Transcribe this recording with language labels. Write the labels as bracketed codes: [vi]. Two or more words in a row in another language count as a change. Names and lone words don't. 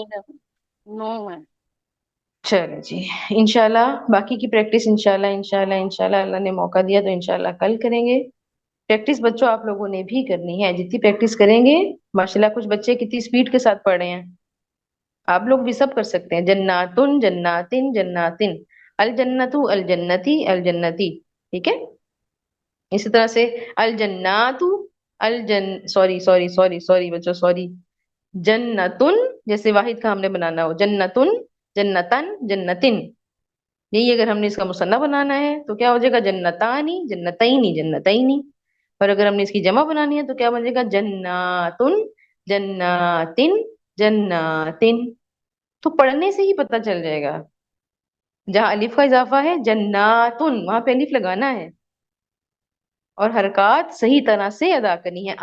[ur] نو میم. چلو جی انشاءاللہ باقی کی پریکٹس انشاءاللہ اللہ نے موقع دیا تو انشاءاللہ کل کریں گے. پریکٹس بچوں آپ لوگوں نے بھی کرنی ہے. جتنی پریکٹس کریں گے ماشاءاللہ کچھ بچے کتنی سپیڈ کے ساتھ پڑھ رہے ہیں. آپ لوگ بھی سب کر سکتے ہیں. [ar] جناتن جناتن جناتن الجنتو الجنتی الجنتی. [ur] ٹھیک ہے. اسی طرح سے الجناتو سوری بچوں سوری. جنتن جیسے واحد کا ہم نے بنانا ہو [ar] جنتن جنتن جنتن. [ur] یہی اگر ہم نے اس کا مثنیٰ بنانا ہے تو کیا ہو جائے گا [ar] جنتانی جنتینی جنتینی. [ur] اور اگر ہم نے اس کی جمع بنانی ہے تو کیا بن جائے گا [ar] جناتن جناتن جناتن. [ur] تو پڑھنے سے ہی پتہ چل جائے گا. جہاں الف کا اضافہ ہے جناتن وہاں پہ الف لگانا ہے اور حرکات صحیح طرح سے ادا کرنی ہے.